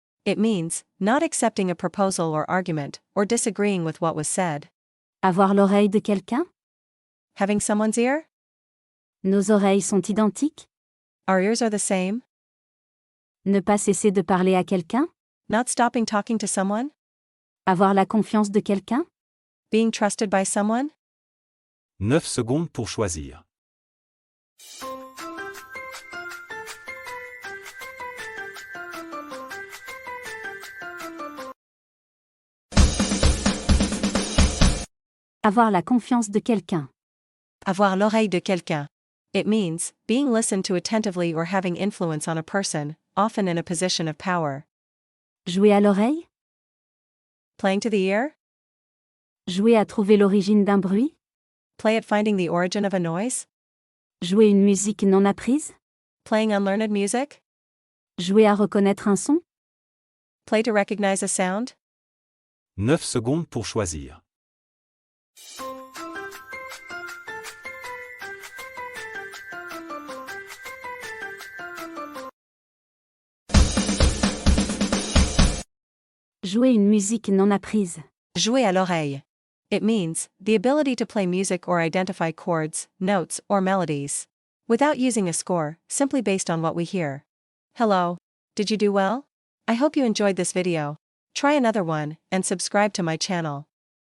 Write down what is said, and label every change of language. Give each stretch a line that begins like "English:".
English: It means, not accepting a proposal or argument, or disagreeing with what was said.
French: Avoir l'oreille de quelqu'un?
English: Having someone's ear?
French: Nos oreilles sont identiques?
English: Our ears are the same?
French: Ne pas cesser de parler à quelqu'un?
English: Not stopping talking to someone?
French: Avoir la confiance de quelqu'un?
English: being trusted by someone?
French: 9 secondes pour choisir. Avoir la confiance de quelqu'un. Avoir l'oreille de quelqu'un.
English: It means being listened to attentively or having influence on a person, often in a position of power.
French: Jouer à l'oreille?
English: Playing to the ear?
French: Jouer à trouver l'origine d'un bruit?
English: Play at finding the origin of a noise?
French: Jouer une musique non apprise?
English: Playing unlearned music?
French: Jouer à reconnaître un son?
English: Play to recognize a sound?
French: 9 secondes pour choisir. Jouer une musique non apprise. Jouer à l'oreille.
English: It means the ability to play music or identify chords, notes, or melodies. Without using a score, simply based on what we hear. Hello. Did you do well? I hope you enjoyed this video. Try another one, and subscribe to my channel.